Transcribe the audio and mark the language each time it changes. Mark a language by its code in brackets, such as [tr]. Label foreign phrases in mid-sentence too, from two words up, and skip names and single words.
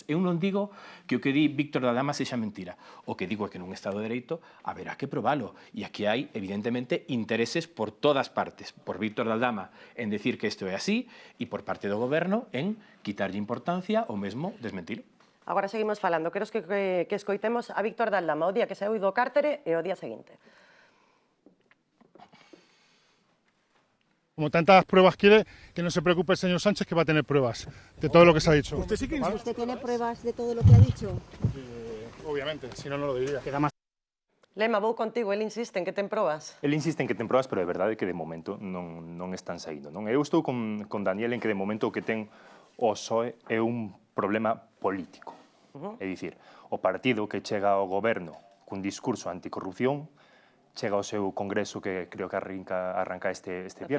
[gl] Eu non digo que o que di Víctor de Aldama sexa mentira. O que digo é que nun Estado de Dereito haberá que probalo. E aquí hai, evidentemente, intereses por todas partes. Por Víctor de Aldama en decir que isto é así e por parte do goberno en quitarlle importancia ou mesmo desmentilo. Agora seguimos falando. Quero que escoitemos a Víctor de Aldama o día que saíu do cárcere e o día seguinte. [es] Como tantas pruebas quiere, que no se preocupe el señor Sánchez, que va a tener pruebas de todo lo que se ha dicho. ¿Usted tiene pruebas de todo lo que ha dicho? Obviamente, si no, no lo diría. Queda más. [gl] Lema, vou contigo, el insiste en que ten probas. El insiste en que ten probas, pero é verdade que de momento non están saindo. Eu estou con Daniel en que de momento o que ten o PSOE é un problema político. É dicir, o partido que chega ao goberno cun discurso anticorrupción chega ao seu congreso, que creo que arranca este viernes.